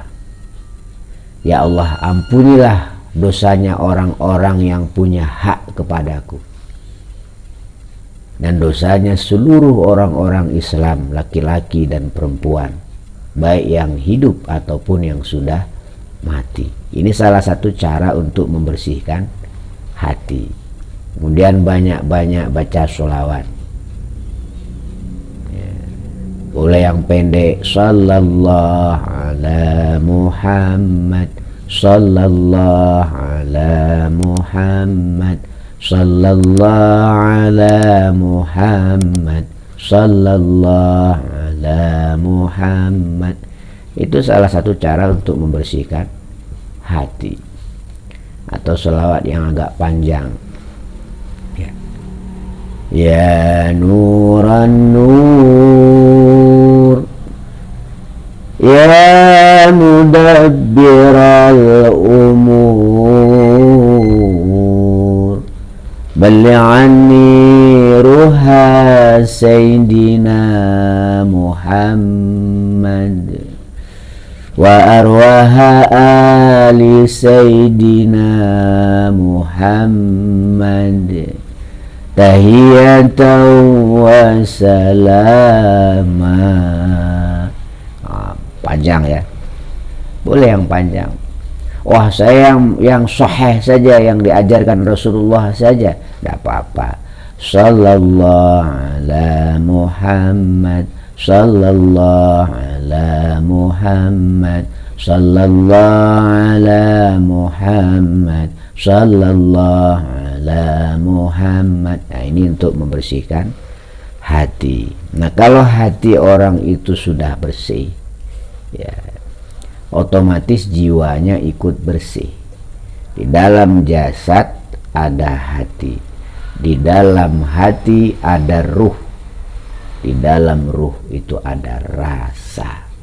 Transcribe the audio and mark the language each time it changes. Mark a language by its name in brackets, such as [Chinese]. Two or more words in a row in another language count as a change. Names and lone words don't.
[Arabic] يا الله, [Indonesian] ampunilah dosanya orang-orang yang punya hak kepadaku, dan dosanya seluruh orang-orang Islam, laki-laki dan perempuan, baik yang hidup ataupun yang sudah mati. Ini salah satu cara untuk membersihkan hati. Kemudian banyak-banyak baca sholawat ya. Boleh yang pendek, [Arabic] صلى الله على محمد، صلى الله على محمد، صلى الله على محمد، صلى الله على محمد. [Indonesian] Itu salah satu cara untuk membersihkan hati. Atau selawat yang agak panjang ya. [Arabic] يا نور النور، يا مدبر ال أمور، بلغ عني روح سيدنا محمد وأرواح آل سيدنا محمد تحية وسلاما. [Indonesian] Panjang ya, boleh yang panjang. Wah, saya yang sahih saja, yang diajarkan Rasulullah saja, tidak apa-apa. [Arabic] صلى الله على محمد، صلى الله على محمد، صلى الله على محمد، صلى الله على محمد. [Indonesian] Nah, ini untuk membersihkan hati. Nah, kalau hati orang itu sudah bersih ya, otomatis jiwanya ikut bersih. Di dalam jasad ada hati, di dalam hati ada ruh, di dalam ruh itu ada rasa.